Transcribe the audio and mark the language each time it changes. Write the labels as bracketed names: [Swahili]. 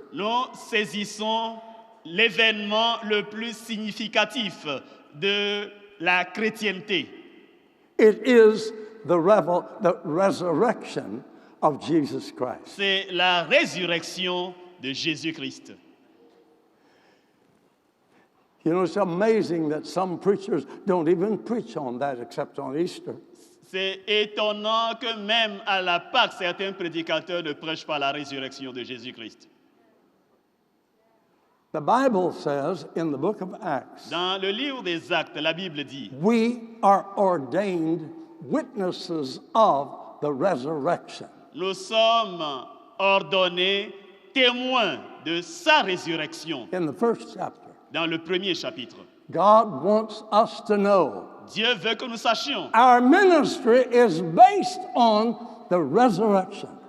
[French] nous saisissons l'événement le plus significatif de la chrétienté. [English] It is the resurrection of Jesus Christ. [French] C'est la résurrection de Jésus-Christ. [English] You know, it's amazing that some preachers don't even preach on that except on Easter. [French] C'est étonnant que même à la Pâque, certains prédicateurs ne prêchent pas la résurrection de Jésus-Christ. [English] The Bible says in the book of Acts, [French] Dans le livre des Actes, la Bible dit, [English] we are ordained witnesses of the resurrection. [French] nous sommes ordonnés témoins de sa résurrection. [English] In the first chapter, [French] Dans le premier chapitre, [English] God wants us to know [French] Dieu veut que nous sachions [English] our ministry is based on the resurrection.